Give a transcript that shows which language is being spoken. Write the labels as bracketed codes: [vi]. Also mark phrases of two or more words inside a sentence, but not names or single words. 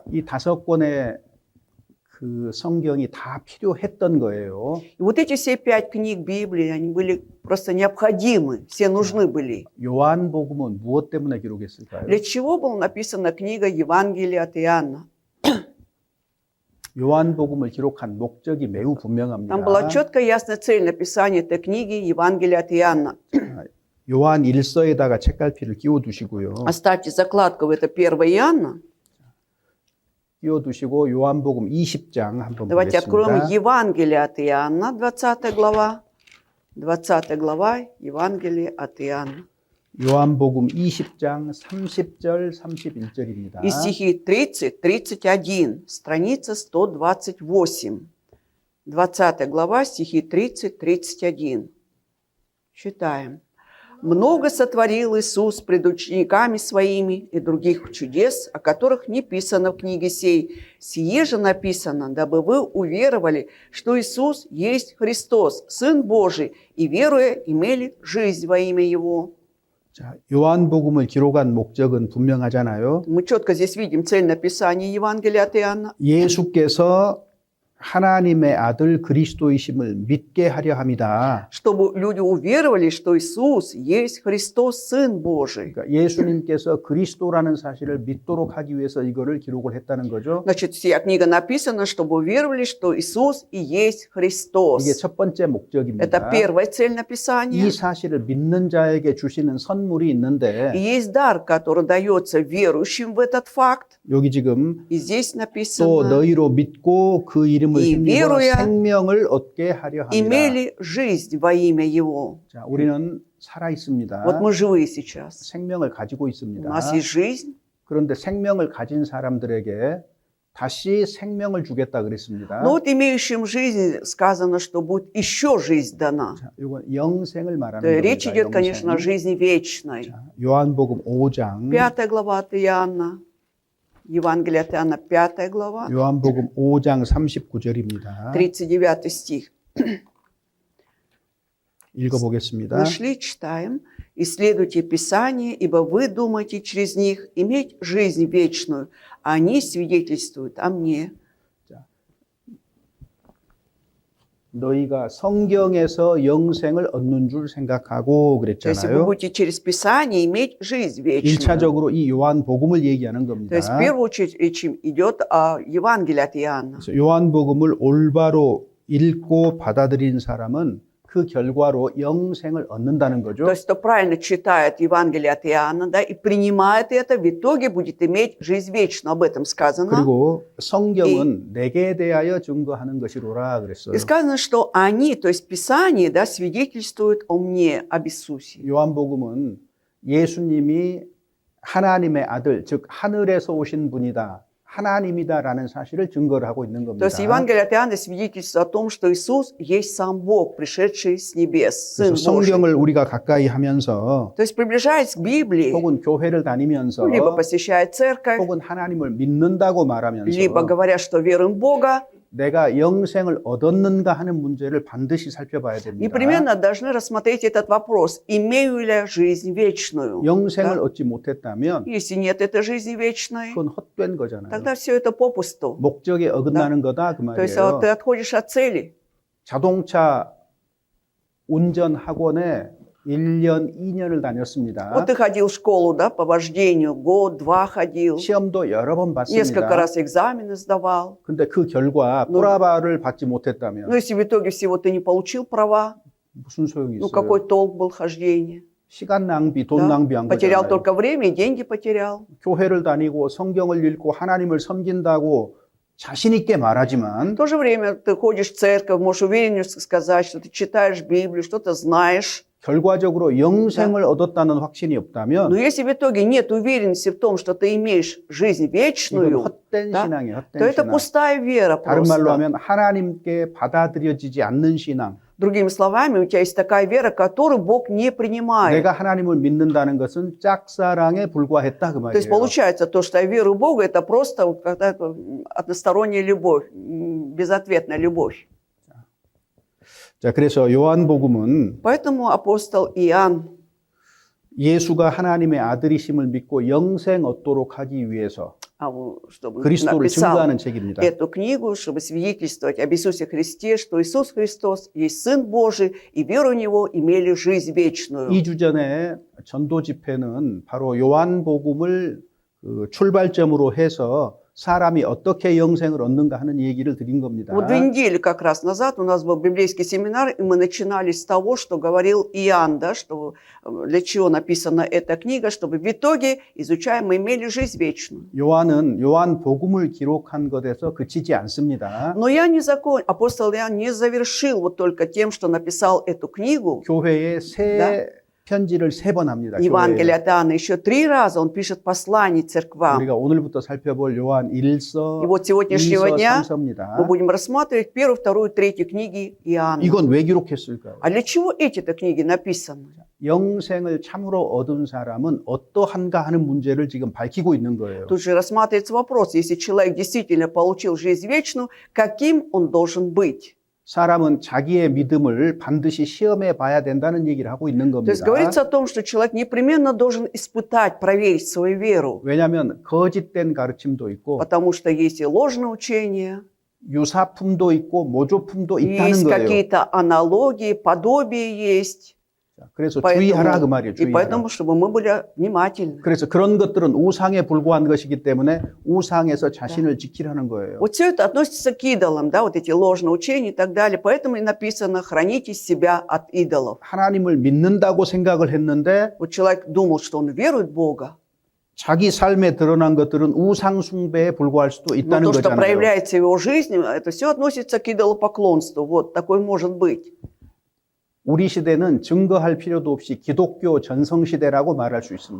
[ko] 이 5권의 그 성경이 다 필요했던 거예요. [ru] И вот эти все 5 книг Библии, они были просто необходимы, все нужны были. [ko] 요한복음은 무엇 때문에 기록했을까요? [ru] Для чего была написана книга Евангелия от Иоанна? [ko] 요한복음을 기록한 목적이 매우 분명합니다. [ru] Там была четкая ясная цель написания этой книги Евангелия от Иоанна. [ko] 요한 1서에다가 책갈피를 끼워 두시고요. [ru] Оставьте закладку в это 1 Иоанна. [ko] 끼워 두시고 요한복음 20장 한번 [ru] Давайте откроем [ko] 보겠습니다. [ru] Евангелие от Иоанна, 20 глава. 20 глава Евангелия от Иоанна. 요한복음 20장 30절 31절입니다. И стихи 30, 31, страница 128. 20 глава, стихи 30, 31. Читаем. «Много сотворил Иисус пред учениками своими и других чудес, о которых не писано в книге сей. Сие же написано, дабы вы уверовали, что Иисус есть Христос, Сын Божий, и, веруя, имели жизнь во имя Его». [ko] 자, 요한복음을 기록한 목적은 분명하잖아요. [ru] Мы четко здесь видим цель написания Евангелия от Иоанна. [ko] 예수께서 하나님의 아들 그리스도이심을 믿게 하려 함이다. [ru] Чтобы люди уверовали, что Иисус есть Христос, Сын Божий. [ko] 그러니까 예수님께서 그리스도라는 사실을 믿도록 하기 위해서 이거를 기록을 했다는 거죠. [ru] Значит, вся книга написана, чтобы уверовали, что Иисус и есть Христос. [ko] 이게 첫 번째 목적입니다. [ru] Это первая цель [ko] 이 [ru] написания. [ko] 사실을 믿는 자에게 주시는 선물이 있는데 [ru] И есть дар, который дается верующим в этот факт. [ko] 여기 지금 [ru] И здесь [ko] 또 [ru] написано, [ko] 너희로 믿고 그 이름을 이 힘입어 [ru] веруя [ko] 생명을 얻게 하려 합니다. [ru] имели жизнь во имя Его. [ko] 자, 우리는 살아 있습니다. [ru] Вот мы живые сейчас. [ko] 생명을 가지고 [ru] У [ko] 있습니다. [ru] нас есть жизнь. [ko] 그런데 생명을 가진 사람들에게 다시 생명을 주겠다 그랬습니다. [ru] Но вот имеющим жизнь сказано, что будет еще жизнь дана. [ko] 자, 이건 영생을 말하는 [ru] Да, речь [ko] 겁니다. [ru] идет, конечно, о [ko] 영생. [ru] жизни вечной. [ko] 자, 요한복음 5장 [ru] 5 глава от Иоанна. Евангелие от Иоанна, 5 глава, [ko] 요한복음 5장 39절입니다. [ru] 39 стих. [ko] 읽어보겠습니다. [ru] Нашли, читаем. «Исследуйте Писание, ибо вы думаете через них иметь жизнь вечную, а они свидетельствуют о мне». [ko] 너희가 성경에서 영생을 얻는 줄 생각하고 [ru] То есть вы [ko] 그랬잖아요. [ru] будете через Писание иметь жизнь вечную. [ko] 1차적으로 이 요한복음을 얘기하는 [ru] То [ko] 겁니다. [ru] есть в первую очередь речь идет о Евангелии от Иоанна. [ko] 그래서 요한복음을 올바로 읽고 받아들인 사람은 그 결과로 영생을 얻는다는 거죠. [ru] То есть кто правильно читает Евангелие от Иоанна, да, и принимает это, в итоге будет иметь жизнь вечную. Об этом сказано. [ko] 그리고 성경은 내게 대하여 증거하는 것이로라 그랬어요. [ru] И сказано, что они, то есть Писание, да, свидетельствуют о мне, об Иисусе. [ko] 요한복음은 예수님이 하나님의 아들, 즉 하늘에서 오신 분이다. 하나님이다라는 사실을 증거를 하고 있는 [ru] То [ko] 겁니다. [ru] есть Евангелие от Иоанна свидетельствует о том, что Иисус есть сам Бог, пришедший с небес, Сын [ko] 그래서 [ru] Божий. [ko] 성경을 우리가 가까이 하면서 [ru] То есть приближаясь к Библии, [ko] 혹은 교회를 다니면서 [ru] либо посещая церковь, [ko] 혹은 하나님을 믿는다고 말하면서 [ru] либо говоря, что веруем в Бога, [ko] 내가 영생을 얻었는가 하는 문제를 반드시 살펴봐야 됩니다. [ru] непременно должны рассмотреть этот вопрос. Имею ли я жизнь вечную? [ko] 영생을 [ru] Да? [ko] 얻지 못했다면 [ru] Если нет этой жизни вечной, [ko] 그건 헛된 거잖아요. [ru] тогда все это попусту. [ko] 목적에 어긋나는 거다 그 [ru] То есть [ko] 말이에요. [ru] ты отходишь от цели. [ko] 자동차 운전 학원에 1년, 2년을 다녔습니다. [ru] Вот ты ходил в школу, да, по вождению, год, 2 ходил, [ko] 시험도 여러 번 [ru] несколько [ko] 봤습니다. [ru] раз экзамены сдавал. [ko] 근데 그 결과 뿌라바를 받지 못했다면 [ru] Но если в итоге всего ты не получил права, [ko] 무슨 소용이 [ru] ну [ko] 있어요? [ru] какой толк был хождения? [ko] 시간 낭비, 돈 [ru] Да? [ko] 낭비한 [ru] Потерял [ko] 거잖아요. [ru] только время и деньги потерял. [ko] 교회를 다니고 성경을 읽고 하나님을 섬긴다고 자신 있게 [ru] В [ko] 말하지만 [ru] то же время ты ходишь в церковь, можешь уверенно сказать, что ты читаешь Библию, что ты знаешь. [ko] 결과적으로 영생을 얻었다는 확신이 [ru] Но [ko] 없다면 [ru] если в итоге нет уверенности в том, что ты имеешь жизнь [ko] 이건 [ru] вечную, [ko] 헛된 [ru] да, [ko] 신앙이에요. [ru] то [ko] 헛된 [ru] это [ko] 신앙. [ru] пустая вера [ko] 다른 말로 [ru] просто. [ko] 하면 하나님께 받아들여지지 않는 신앙. [ru] Другими словами, у тебя есть такая вера, которую Бог не принимает. [ko] 내가 하나님을 믿는다는 것은 짝사랑에 불과했다 그 [ru] То есть [ko] 말이에요. [ru] получается то, что я верую в Бога, это просто вот какая-то односторонняя любовь, безответная любовь. [ko] 자, 그래서 요한복음은 [ru] Поэтому апостол Иоанн, [ko] 예수가 하나님의 아들이심을 믿고 영생 얻도록 하기 위해서 [ru] чтобы [ko] 그리스도를 [ru] написал [ko] 증거하는 책입니다. [ru] эту книгу, чтобы свидетельствовать об Иисусе Христе, что Иисус Христос есть Сын Божий, и веру в Него имели жизнь вечную. [ko] 2주 전에 전도 집회는 바로 요한복음을 출발점으로 해서 사람이 어떻게 영생을 얻는가 하는 얘기를 드린 겁니다. [ru] Вот 2 недели как раз назад у нас был библейский семинар, и мы начинали с того, что говорил Иоанн, да, что для чего написана эта книга, чтобы в итоге, изучая, мы имели жизнь вечную. [ko] 요한은 요한복음을 기록한 것에서 그치지 않습니다. [ru] Но апостол Иоанн не завершил вот только тем, что написал эту книгу. [ko] 교회에 새 편지를 3번 합니다. [ru] Евангелие от Иоанна еще 3 раза он пишет послание церквам. [ko] 우리가 오늘부터 살펴볼 요한 1서, [ru] И вот сегодняшнего [ko] 2서, [ru] дня [ko] 3서입니다. [ru] мы будем рассматривать 1, 2, 3 книги Иоанна. [ko] 이건 왜 기록했을까요? [ru] А для чего эти-то книги написаны? [ko] 영생을 참으로 얻은 사람은 어떠한가 하는 문제를 지금 밝히고 있는 거예요. [ru] Тут же рассматривается вопрос, если человек действительно получил жизнь вечную, каким он должен быть? [ko] 사람은 자기의 믿음을 반드시 시험해 봐야 된다는 얘기를 하고 있는 [ru] То есть [ko] 겁니다. [ru] говорится о том, что человек непременно должен испытать, проверить свою веру, [ko] 왜냐하면 거짓된 가르침도 있고 [ru] потому что есть и ложное учение, [ko] 유사품도 있고 모조품도 있다는 [ru] есть [ko] 거예요. [ru] какие-то аналогии, подобия есть. [ko] 그래서 주의하라 그 말이에요. [ru] И [ko] 주의하라. [ru] поэтому, чтобы мы были внимательны. [ko] 그래서 그런 것들은 우상에 불과한 것이기 때문에 우상에서 자신을 지키라는 거예요. [ru] Вот все это относится к идолам, да, вот эти ложные учения и так далее. Поэтому и написано «храните себя от идолов». [ko] 하나님을 믿는다고 생각을 했는데 [ru] Вот человек думал, что он верует в Бога, [ko] 자기 삶에 드러난 것들은 우상 숭배에 불과할 수도 [ru] но [ko] 있다는 [ru] то, что [ko] 거잖아요. [ru] проявляется в его жизни, это все относится к идолопоклонству. Вот такое может быть. [ko] 우리 시대는 증거할 필요도 없이 기독교 전성시대라고 말할 수 있습니다.